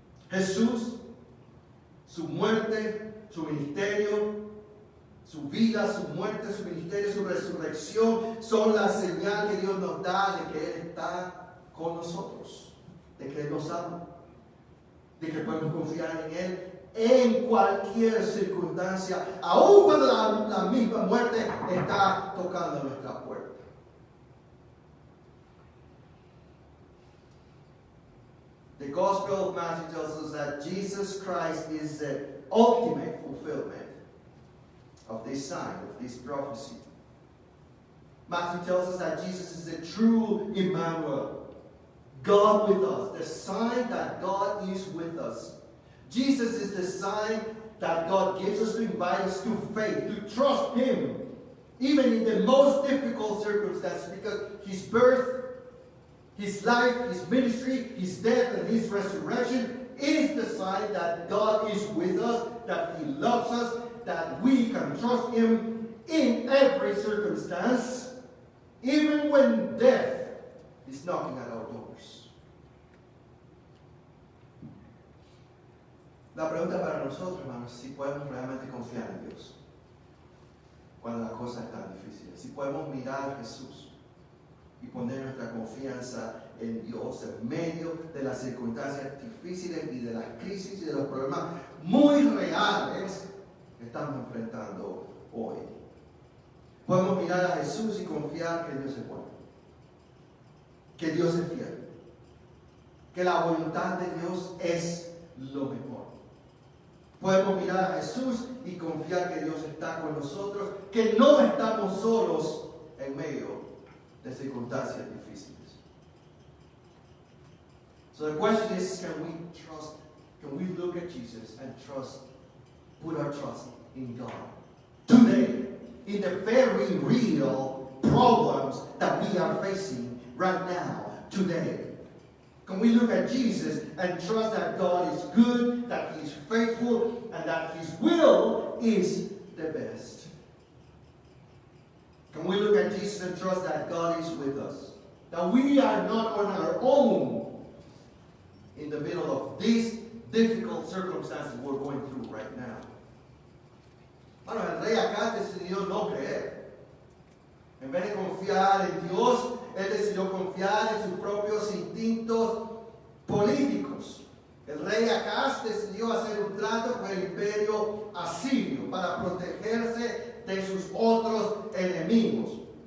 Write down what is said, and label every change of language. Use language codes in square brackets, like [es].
[es] Jesús, su muerte, su ministerio, su vida, su muerte, su ministerio, su resurrección son la señal que Dios nos da de que Él está con nosotros, de que Él nos ama, de que podemos confiar en Él en cualquier circunstancia, aun cuando la misma muerte está tocando nuestra puerta. [en] The Gospel of Matthew tells us that Jesus Christ is the ultimate fulfillment of this sign, of this prophecy. Matthew tells us that Jesus is the true Emmanuel, God with us, the sign that God is with us. Jesus is the sign that God gives us to invite us to faith, to trust Him, even in the most difficult circumstances, because His birth, His life, His ministry, His death, and His resurrection is the sign that God is with us, that He loves us, that we can trust Him in every circumstance, even when death is knocking at our doors. [es] La pregunta para nosotros, hermanos, si podemos realmente confiar en Dios cuando las cosas están difíciles. Si podemos mirar a Jesús y poner nuestra confianza en Dios en medio de las circunstancias difíciles y de las crisis y de los problemas muy reales que estamos enfrentando hoy. Podemos mirar a Jesús y confiar que Dios es bueno, que Dios es fiel, que la voluntad de Dios es lo mejor. Podemos mirar a Jesús y confiar que Dios está con nosotros, que no estamos solos en medio de circunstancias difíciles. [en] So the question is, can we look at Jesus and put our trust in God today, in the very real problems that we are facing right now, today? Can we look at Jesus and trust that God is good, that He is faithful, and that His will is the best? Can we look at Jesus and trust that God is with us? That we are not on our own in the middle of these difficult circumstances we're going through right now. [es] Bueno, el rey acá decidió no creer. En vez de confiar en Dios, él decidió confiar en sus propios instintos políticos. El rey Acaz decidió hacer un trato con el imperio asirio para protegerse de sus otros enemigos.